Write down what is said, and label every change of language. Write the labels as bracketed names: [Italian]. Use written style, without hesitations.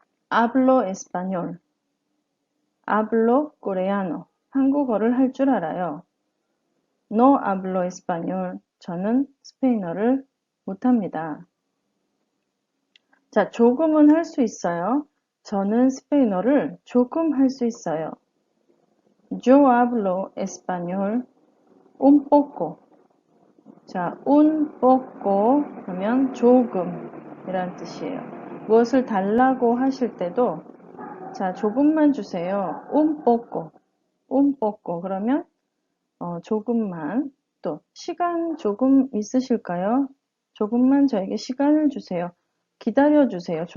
[Spanish] Hablo español. Hablo coreano. [Korean] 한국어를 할 줄 알아요. [Spanish] No hablo español. [Korean] 저는 스페인어를 못합니다. 자, 조금은 할 수 있어요. 저는 스페인어를 조금 할 수 있어요. [Spanish] Yo hablo español un poco. [Korean] 자, un poco 하면 조금 이란 뜻이에요. 무엇을 달라고 하실 때도 자, 조금만 주세요. [Spanish] un poco [Korean] 그러면 조금만. 또 시간 조금 있으실까요? 조금만 저에게 시간을 주세요. 기다려 주세요.